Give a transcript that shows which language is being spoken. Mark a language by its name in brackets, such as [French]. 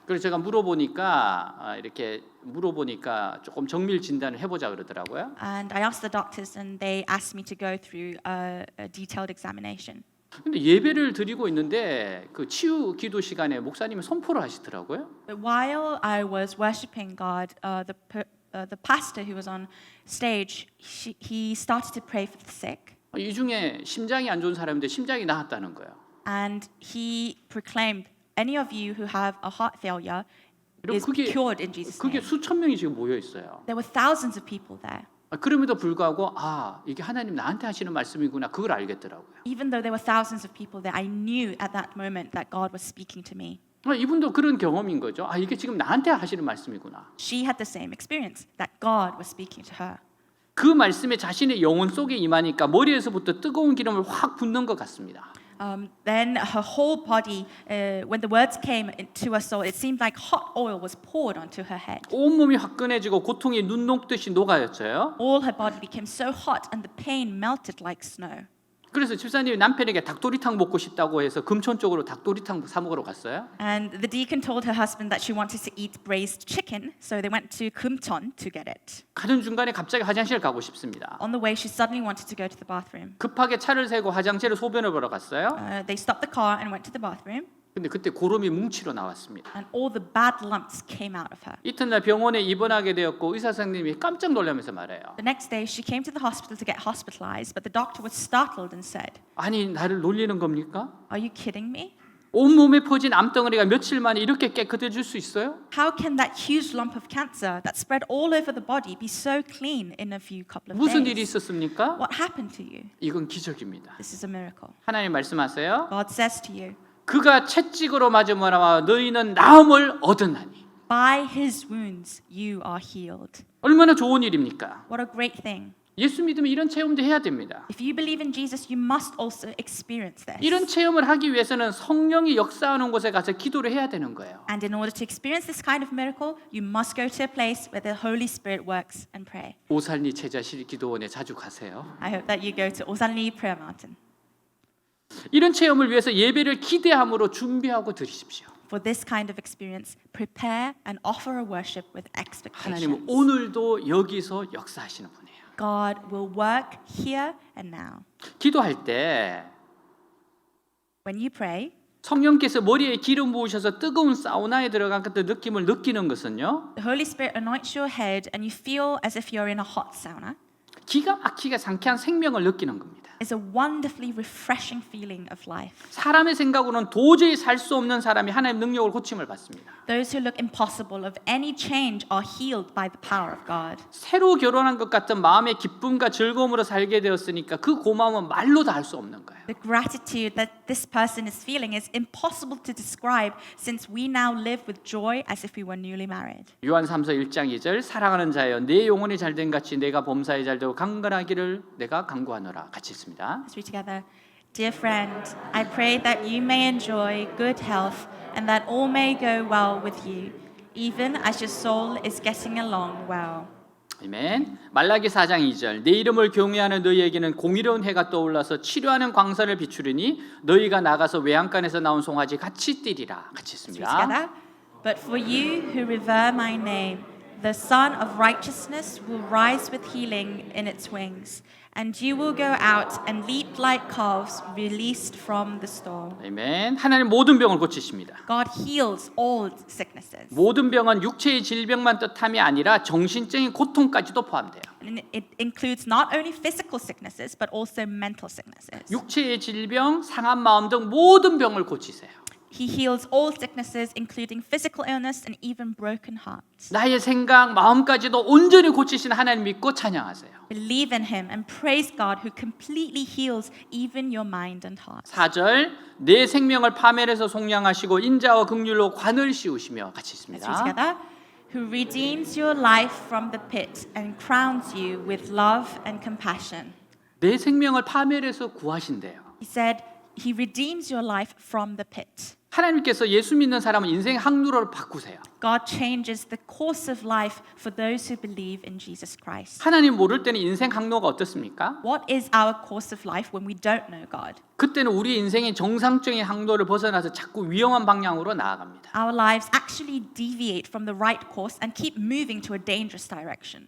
[Korean] 그래서 제가 물어보니까 이렇게 물어보니까 조금 정밀 진단을 해보자 그러더라고요. [English] And I asked the doctors and they asked me to go through a detailed examination. [Korean] 근데 예배를 드리고 있는데 그 치유 기도 시간에 목사님이 선포를 하시더라고요. [English] But while I was worshiping God, the pastor who was on stage, he started to pray for the sick. [Korean] 이 중에 심장이 안 좋은 사람인데 심장이 나았다는 거예요. [English] And he proclaimed, any of you who have a heart failure is [Korean] 그게 [English] cured in Jesus' [Korean] 그게 [English] name. [Korean] 수천 명이 지금 모여 있어요. [English] There were thousands of people there. [Korean] 그럼에도 불구하고 이게 하나님 나한테 하시는 말씀이구나 그걸 알겠더라고요. [English] Even though there were thousands of people there, I knew at that moment that God was speaking to me. [Korean] 이분도 그런 경험인 거죠. 이게 지금 나한테 하시는 말씀이구나. [English] She had the same experience, that God was speaking to her. [Korean] 그 말씀에 자신의 영혼 속에 임하니까 머리에서부터 뜨거운 기름을 확 붓는 것 같습니다. [English] Then her whole body, when the words came to her soul, it seemed like hot oil was poured onto her head. [Korean] 온몸이 화끈해지고 고통이 눈 녹듯이 녹아졌어요. [English] All her body became so hot and the pain melted like snow. [Korean] 그래서 집사님이 남편에게 닭도리탕 먹고 싶다고 해서 금천 쪽으로 닭도리탕 사 먹으러 갔어요. [English] And the deacon told her husband that she wanted to eat braised chicken, so they went to Kumcheon to get it. [Korean] 가는 중간에 갑자기 화장실 가고 싶습니다. [English] On the way, she suddenly wanted to go to the bathroom. [Korean] 급하게 차를 세고 화장실에 소변을 보러 갔어요. [English] They stopped the car and went to the bathroom. [Korean] 근데 그때 고름이 뭉치로 나왔습니다. [English] and all the bad lumps came out of her. [Korean] 이튿날 병원에 입원하게 되었고 의사 선생님이 깜짝 놀라면서 말해요. [English] The next day, she came to the hospital to get hospitalized, but the doctor was startled and said, [Korean] 아니 나를 놀리는 겁니까? [English] "Are you kidding me? [Korean] 온몸에 퍼진 암덩어리가 며칠 만에 이렇게 깨끗해질 수 있어요? [English] How can that huge lump of cancer that spread all over the body be so clean in a few couple of [Korean] 무슨 일이 [English] days? [Korean] 있었습니까? [English] What happened to you? [Korean] 이건 기적입니다. [English] This is a miracle." [Korean] 하나님 말씀하세요. [English] God says to you, [Korean] 그가 채찍으로 맞음으로 너희는 나음을 얻으나니. [English] "By his wounds you are healed." [Korean] 얼마나 좋은 일입니까? [English] What a great thing. [Korean] 예수 믿으면 이런 체험도 해야 됩니다. [English] If you believe in Jesus, you must also experience this. [Korean] 이런 체험을 하기 위해서는 성령이 역사하는 곳에 가서 기도를 해야 되는 거예요. [English] And in order to experience this kind of miracle, you must go to a place where the Holy Spirit works and pray. [Korean] 오살리 제자실 기도원에 자주 가세요. [English] I hope that you go to Osanli Prayer Mountain. [Korean] 이런 체험을 위해서 예배를 기대함으로 준비하고 드리십시오. [English] For this kind of experience, prepare and offer a worship with [Korean] 하나님은 [English] expectations. [Korean] 오늘도 여기서 역사하시는 분이에요. [English] God will work here and now. [Korean] 기도할 때 [English] When you pray, [Korean] 성령께서 머리에 기름 부으셔서 뜨거운 사우나에 들어간 그 느낌을 느끼는 것은요. [English] the Holy Spirit anoints your head and you feel as if you're in a hot sauna. [Korean] 기가 막히게 상쾌한 생명을 느끼는 겁니다. [English] It's a wonderfully refreshing feeling of life. [Korean] 사람의 생각으로는 도저히 살 수 없는 사람이 하나님의 능력을 고침을 받습니다. [English] Those who look impossible of any change are healed by the power of God. [Korean] 새로 결혼한 것 같은 마음의 기쁨과 즐거움으로 살게 되었으니까 그 고마움은 말로 다 할 수 없는 거예요. [English] The gratitude that this person is feeling is impossible to describe since we now live with joy as if we were newly married. [Korean] 요한 3서 1장 2절 사랑하는 자여 내 영혼이 잘된 같이 내가 범사에 잘되고 강건하기를 내가 간구하노라. 같이 있습니다. [English] Let's read together. Dear friend, I pray that you may enjoy good health and that all may go well with you, even as your soul is getting along well. [Korean] 아멘. 말라기 4장 2절 내 이름을 경외하는 너희에게는 공의로운 해가 떠올라서 치료하는 광선을 비추리니 너희가 나가서 외양간에서 나온 송아지 같이 뛰리라. 같이 [English] Let's read [Korean] 있습니다. [English] together. But for you who revere my name, the Son of Righteousness will rise with healing in its wings, and you will go out and leap like calves released from the stall. [Korean] 아멘. 하나님 모든 병을 고치십니다. [English] God heals all sicknesses. [Korean] 모든 병은 육체의 질병만 뜻함이 아니라 정신적인 고통까지도 포함돼요. [English] And it includes not only physical sicknesses, but also mental sicknesses. [Korean] 육체의 질병, 상한 마음 등 모든 병을 고치세요. [English] He heals all sicknesses, including physical illness and even broken hearts. [Korean] 나의 생각, 마음까지도 온전히 고치신 하나님 믿고 찬양하세요. [English] Believe in him and praise God who completely heals even your mind and heart. [Korean] 4절 내 생명을 파멸해서 속량하시고 인자와 긍휼로 관을 씌우시며 같이 [English] Let's read [Korean] 있습니다. [English] together. Who redeems your life from the pit and crowns you with love and compassion. [Korean] 내 생명을 파멸해서 구하신대요. [English] He said, he redeems your life from the pit. [Korean] 하나님께서 예수 믿는 사람은 인생 항로를 바꾸세요. [English] God changes the course of life for those who believe in Jesus Christ. [Korean] 하나님 모를 때는 인생 항로가 어떻습니까? [English] What is our course of life when we don't know God? [Korean] 그때는 우리 인생의 정상적인 항로를 벗어나서 자꾸 위험한 방향으로 나아갑니다. [English] Our lives actually deviate from the right course and keep moving to a dangerous direction.